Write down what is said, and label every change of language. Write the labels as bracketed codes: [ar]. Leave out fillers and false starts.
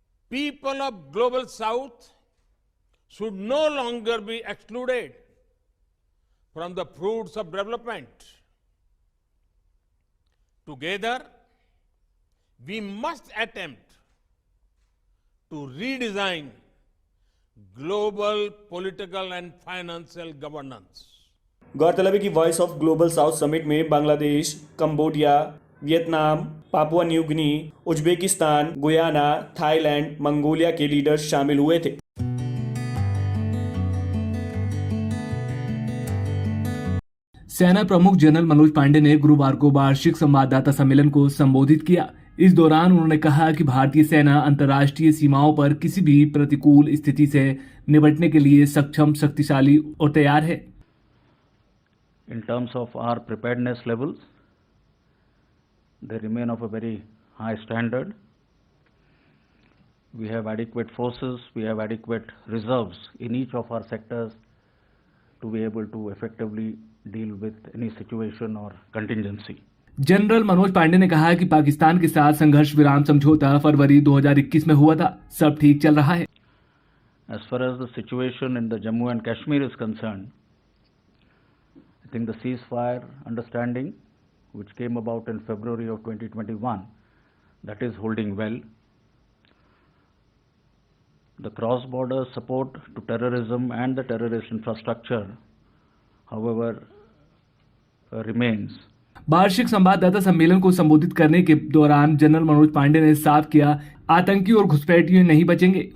[en] People of Global South should no longer be excluded from the fruits of development. Together, we must attempt to redesign global political and financial governance. [hi] गौरतलब है कि voice of global south summit में Bangladesh, Cambodia, Vietnam, Papua New Guinea, Uzbekistan, Guyana, Thailand, Mongolia के leaders शामिल हुए थे। सेना प्रमुख जनरल मनोज पांडे ने गुरुवार को वार्षिक संवाददाता सम्मेलन को संबोधित किया। इस दौरान उन्होंने कहा कि भारतीय सेना अंतर्राष्ट्रीय सीमाओं पर किसी भी प्रतिकूल स्थिति से निपटने के लिए सक्षम, शक्तिशाली और तैयार है। [en] In terms of our preparedness levels, they remain of a very high standard. We have adequate forces, we have adequate reserves in each of our sectors to be able to effectively deal with any situation or contingency. [hi] General Manoj Pandey ने कहा कि पाकिस्तान के साथ संघर्ष विराम समझौता फरवरी 2021 में हुआ था, सब ठीक चल रहा है। [en] As far as the situation in the Jammu and Kashmir is concerned, I think the ceasefire understanding which came about in February of 2021, that is holding well. The cross-border support to terrorism and the terrorist infrastructure, however, remains. [hi] वार्षिक संवाददाता सम्मेलन को संबोधित करने के दौरान general Manoj Pandey ने साफ किया, आतंकी और घुसपैठियों नहीं बचेंगे।